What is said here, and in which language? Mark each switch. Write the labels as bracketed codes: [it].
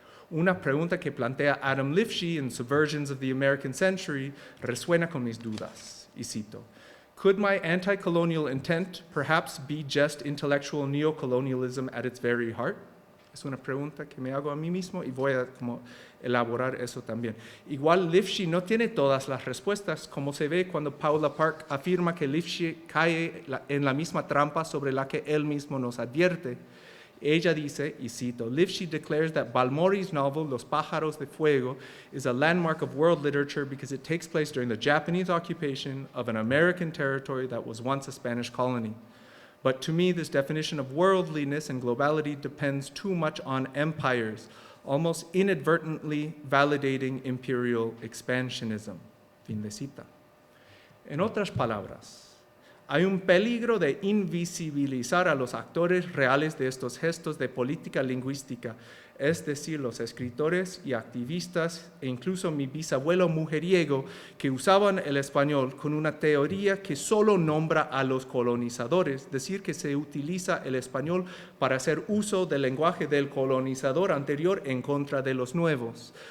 [es] Una pregunta que plantea Adam Lifshitz en Subversions of the American Century resuena con mis dudas, y cito: [en] Could my anti-colonial intent perhaps be just intellectual neocolonialism at its very heart? [es] Es una pregunta que me hago a mí mismo y voy a elaborar eso también. Igual Lifshitz no tiene todas las respuestas, como se ve cuando Paula Park afirma que Lifshitz cae en la misma trampa sobre la que él mismo nos advierte. Ella dice, y cito, [en] Lifshitz declares that Balmori's novel Los Pájaros de Fuego is a landmark of world literature because it takes place during the Japanese occupation of an American territory that was once a Spanish colony. But to me, this definition of worldliness and globality depends too much on empires, almost inadvertently validating imperial expansionism. [es] Fin de cita. En otras palabras, hay un peligro de invisibilizar a los actores reales de estos gestos de política lingüística, es decir, los escritores y activistas, e incluso mi bisabuelo mujeriego, que usaban el español con una teoría que solo nombra a los colonizadores, decir que se utiliza el español para hacer uso del lenguaje del colonizador anterior en contra de los nuevos.